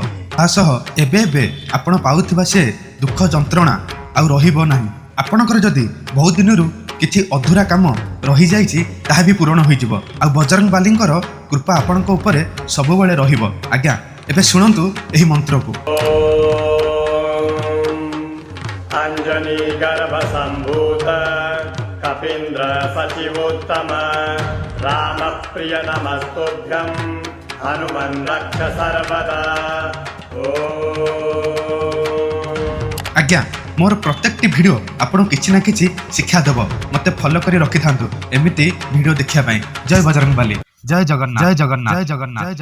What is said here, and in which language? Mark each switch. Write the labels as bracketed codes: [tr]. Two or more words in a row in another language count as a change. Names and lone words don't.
[or] ତାସହ ଏବେ ଏବେ ଆପଣ ପାଉଥିବା ସେ ଦୁଃଖ ଯନ୍ତ୍ରଣା ଆ ରହିବ ନାହିଁ। ଆପଣଙ୍କର ଯଦି ବହୁତ ଦିନ କିଛି ଅଧୁରା କାମ ରହି ଯାଇଛି ତାହା ବି ପୂର୍ଣ୍ଣ ହୋଇ ଯିବ ଆ ବଜରଙ୍ଗବଳୀଙ୍କର କୃପା ଆପଣଙ୍କ ଉପରେ ସବୁ ବେଳେ ରହିବ। ଆଜ୍ଞା ଏବେ ଶୁଣନ୍ତୁ ଏହି ମନ୍ତ୍ର କୁ। [sa] अंजनी गर्भ संभूत कपींद्र सचिवोत्तम राम प्रिय नमस्तुभ्यं हनुमन् रक्ष सर्वदा। [or] ଆଜ୍ଞା ମୋର ପ୍ରତ୍ୟେକ ଭିଡିଓ ଆପଣ କିଛି ନା କିଛି ଶିକ୍ଷା ଦେବ, ମତେ ଫଲୋ କରି ରଖି ଥାନ୍ତୁ ଏମିତି ଭିଡିଓ ଦେଖିବା ପାଇଁ। ଜୟ ବଜରଙ୍ଗବଳୀ, ଜୟ ଜଗନ୍ନାଥ, ଜୟ ଜଗନ୍ନାଥ, ଜୟ ଜଗନ୍ନାଥ।